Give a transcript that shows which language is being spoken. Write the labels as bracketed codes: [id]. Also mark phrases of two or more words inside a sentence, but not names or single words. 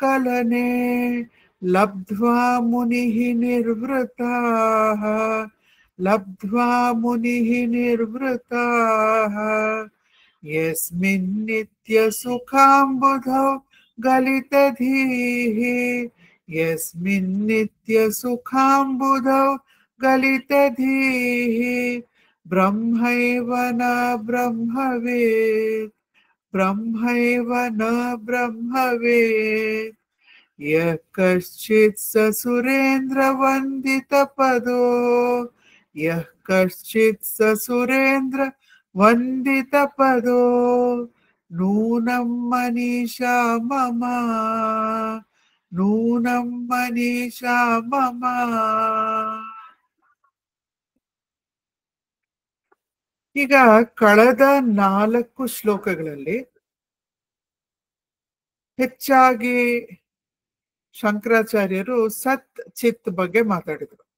[sa] ಕಲನೆ, ಲಬ್ಧ್ವಾ ಮುನಿಃ ನಿರ್ವೃತಾಃ, ಲಬ್ಧ್ವಾ ಮುನಿಃ ನಿರ್ವೃತಾಃ ಯಸ್ಮಿನ್ ನಿತ್ಯ ಸುಖಾಂಬುಧೌ ಗಲಿತಧೀಃ ಯಸ್ಮಿನ್ ನಿತ್ಯ ಸುಖಾಂಬುಧೌ ಗಲಿತಧೀಃ ಬ್ರಹ್ಮೈವ ನ ಬ್ರಹ್ಮವೇತ್ ಬ್ರಹ್ಮೈವ ನ ಬ್ರಹ್ಮವೇತ್ ಯಃ ಕಶ್ಚಿತ್ ಸ ಸುರೇಂದ್ರ ವಂದಿತ ಪದೋ ಯಃ ಕಶ್ಚಿತ್ ಸ ಸುರೇಂದ್ರ ವಂದಿತ ಪದೋ ನೂನಂ ಮನೀಷಾ ಮಮ ನೂನಂ ಮನೀಷಾ ಮಮ. [kn] ಈಗ ಕಳೆದ 4 ಶ್ಲೋಕಗಳಲ್ಲಿ ಹೆಚ್ಚಾಗಿ ಶಂಕರಾಚಾರ್ಯರು ಸತ್ ಚಿತ್ ಬಗ್ಗೆ ಮಾತಾಡಿದರು.